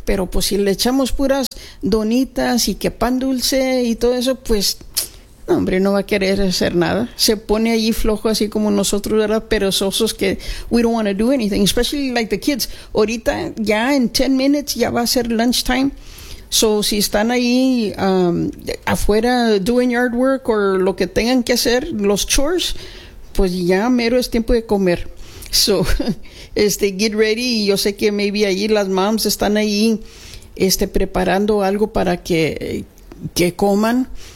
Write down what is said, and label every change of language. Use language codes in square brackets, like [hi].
[es] Pero pues si le echamos puras donitas y que pan dulce y todo eso, pues no, hombre, no va a querer hacer nada. Se pone allí flojo, así como nosotros, ¿verdad? Perezosos, que [en] we don't want to do anything, especially like the kids. [es] Ahorita, ya en 10 minutes, ya va a ser lunchtime. So, si están ahí afuera [en] doing yard work [es] o lo que tengan que hacer, los chores, pues ya mero es tiempo de comer. [en] So, get ready. [es] Yo sé que maybe allí las moms están ahí preparando algo para que coman.